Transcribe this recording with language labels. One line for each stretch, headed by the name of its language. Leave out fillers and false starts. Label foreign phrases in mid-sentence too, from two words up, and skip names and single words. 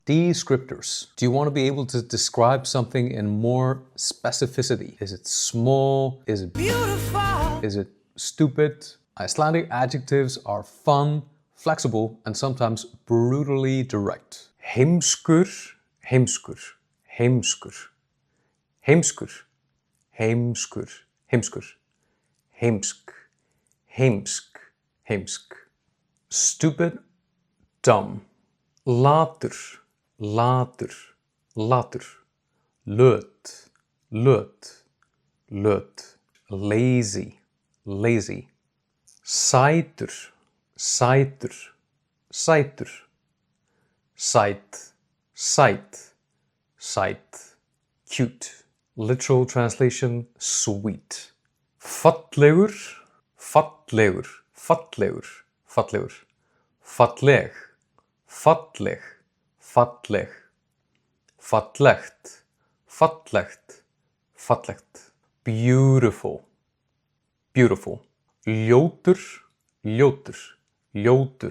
English: Descriptors. Do you want to be able to describe something in more specificity? Is it small? Is it beautiful? Is it stupid? Icelandic adjectives are fun, flexible, and sometimes brutally direct.
Icelandic: Heimskur, heimskur, heimskur. Heimskur, heimskur, heimskur. Heimsk, heimsk, heimsk.
English: Stupid, dumb.
Icelandic: Latur, latur, latur. Löt, löt, löt.
English: Lazy, lazy.
Icelandic: Sætur, sætur, sætur. Sæt, sæt, sæt.
English: Cute. Literal translation, sweet.
Icelandic: Fallegur, fallegur, fallegur, fallegur. Falleg, falleg, falleg. Fallegt, fallegt, fallegt.
English: Beautiful, beautiful.
Icelandic: Ljótur, ljótur, ljótur.